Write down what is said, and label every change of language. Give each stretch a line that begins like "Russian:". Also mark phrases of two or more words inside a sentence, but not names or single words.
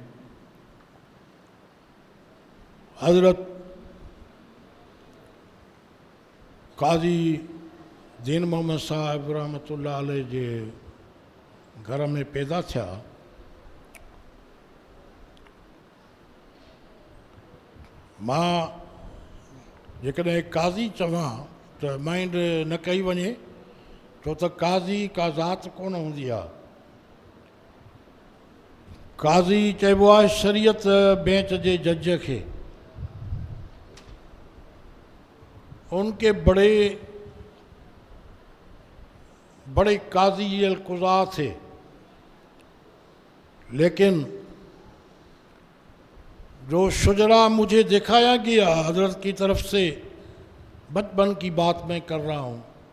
Sindhi: حضرت قاضی دین محمد صاحب رحمت اللہ علیہ جے گھر میں پیدا تھیا मां जेकॾहिं काज़ी चवां त माइंड न कई वञे, छो त काज़ी का ज़ात कोन हूंदी आहे। काज़ी चइबो आहे शरीयत बेंच जे जज खे।
Hindi: उनके बड़े काजी अलकुज़ा थे, लेकिन जो शुजरा मुझे दिखाया गया हजरत की तरफ से, बचपन की बात मैं कर रहा हूँ,